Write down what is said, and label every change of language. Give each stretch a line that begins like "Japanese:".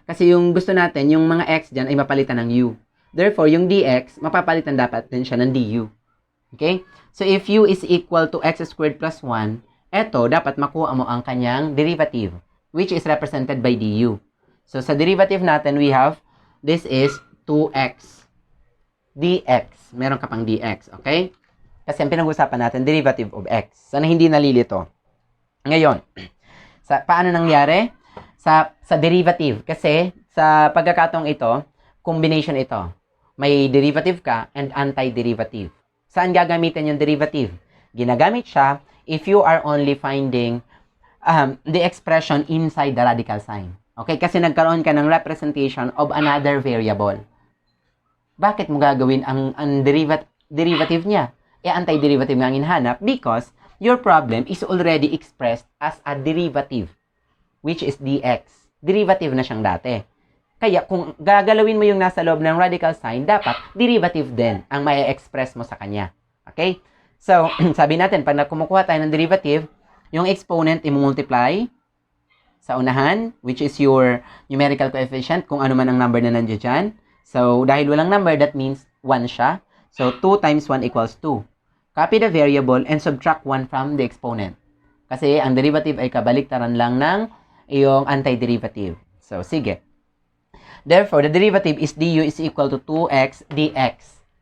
Filipino: Kasi yung gusto natin, yung mga x dyan ay mapalitan ng u. Therefore, yung dx, mapapalitan dapat din siya ng du. Okay?
English: So, if u is equal to x squared plus 1, eto,
Filipino: dapat makuha mo ang kanyang
English: derivative, which is represented by du. So,
Filipino: sa derivative natin,
English: we have, this is 2x dx.
Filipino: Meron ka pang dx, okay? Kasi ang pinag-usapan natin, derivative of x. Sana hindi nalilito. Ngayon, paano nangyari? Sa derivative. Kasi, sa pagkakataong ito, combination ito. May derivative ka and antiderivative. Saan gagamitin yung derivative? Ginagamit siya
English: if you are only finding the expression inside the radical sign. Okay?
Filipino: Kasi nagkaroon ka ng
English: representation of another variable.
Filipino: Bakit mo gagawin ang derivative niya?
English: Antiderivative
Filipino: nga ang hinahanap
English: because your problem is already expressed as a derivative, which is dx.
Filipino: Derivative na siyang dati. Kaya kung gagalawin mo yung nasa loob ng radical sign, dapat derivative din ang may express mo sa kanya. Okay? So, sabi natin, pag kumukuha tayo ng derivative, yung exponent i-multiply sa unahan,
English: which is your numerical coefficient,
Filipino: kung ano man ang number na nandiyo dyan.
English: So,
Filipino: dahil walang number,
English: that means 1 siya. So, 2 times 1 equals 2. Copy the variable and subtract 1 from the exponent.
Filipino: Kasi ang derivative ay kabaliktaran lang ng iyong antiderivative. So, sige.
English: Therefore, the derivative is du is equal to 2x dx.